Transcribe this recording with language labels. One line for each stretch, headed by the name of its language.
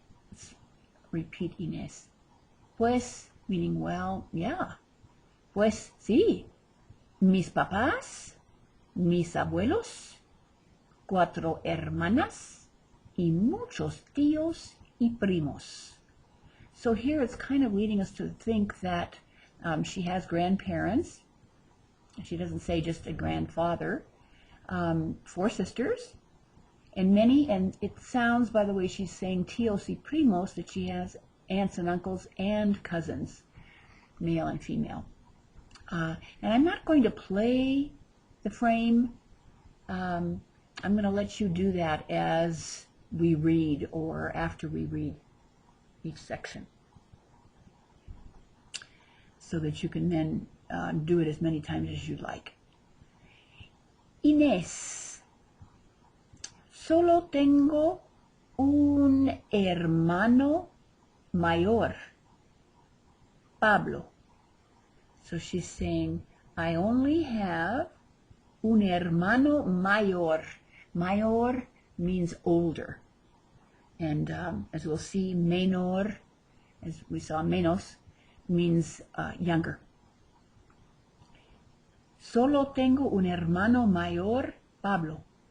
English: Let's repeat Inés. Pues, meaning well, yeah.
Spanish: Pues sí. Mis papás, mis abuelos, 4 hermanas y muchos tíos y primos.
English: So here it's kind of leading us to think that she has grandparents. She doesn't say just a grandfather. 4 sisters, and it sounds by the way she's saying
Spanish: tíos y primos,
English: that she has aunts and uncles and cousins, male and female. And I'm not going to play the frame. I'm going to let you do that as we read or after we read each section, so that you can then do it as many times as you'd like.
Spanish: Inés, solo tengo un hermano mayor, Pablo.
English: So she's saying, I only have
Spanish: un hermano mayor.
English: Mayor means older. And as we'll see, menor, as we saw, menos, means younger.
Spanish: Solo tengo un hermano mayor, Pablo.